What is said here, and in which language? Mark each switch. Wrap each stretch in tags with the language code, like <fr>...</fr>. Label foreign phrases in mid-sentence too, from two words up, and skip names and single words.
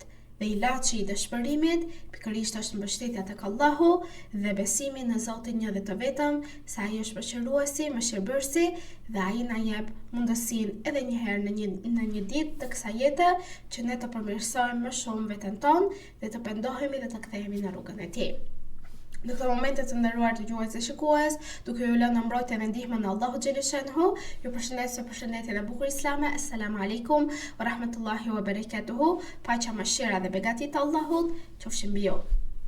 <sq>Dhe ilaçi i dëshpërimit pikërisht është mbështetja tek Allahu dhe besimi në Zotin një dhe të vetëm, se ai është mëshiruesi, mëshirbërësi, dhe ai na jep mundësinë edhe një herë në një ditë të kësaj jete që ne të përmirësojmë më shumë veten tonë dhe të pendohemi dhe të kthehemi në rrugën e tij. Në këtë momente të nderuar dëgjues dhe shikues, duke ju lënë në mbrojtje dhe ndihmën e Allahut xheleshanhu, ju përshëndes me përshëndetjen e bukur islame.</sq> <ar>السلام عليكم ورحمة الله وبركاته.</ar> <sq>Paqja, mëshira dhe begatit e Allahut qofshin mbi ju.</sq>